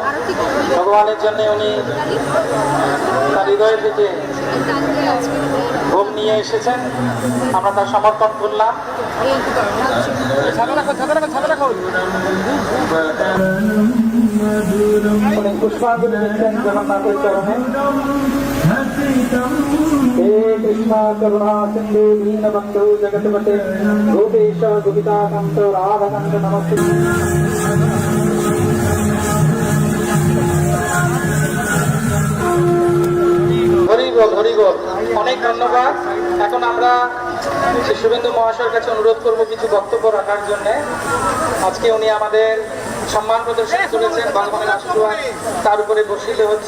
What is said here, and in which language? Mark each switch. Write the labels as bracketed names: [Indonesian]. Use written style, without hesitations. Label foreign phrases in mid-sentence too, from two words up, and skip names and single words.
[Bangla] ভগবানের জন্য উনি তার হৃদয় থেকে ভোগ নিয়ে এসেছেন, আমরা তার সমর্পণ করলাম। পুষ্পাঞ্জলি দিচ্ছেন জগন্নাথের চরণে। [Sanskrit] हे कृष्णा करुणा सिंधु दीनबंधु जगतपते गोपेश गोपिकाकांत राधाकांत नमस्ते। [Bangla] হরিবল অনেক ধন্যবাদ। এখন আমরা শুভেন্দু মহাশয়ের কাছে অনুরোধ করব কিছু বক্তব্য রাখার জন্য। আজকে উনি আমাদের সম্মান প্রদর্শন করেছেন, বাংলার আশীর্বাদ তার উপরে বর্ষিত হচ্ছে।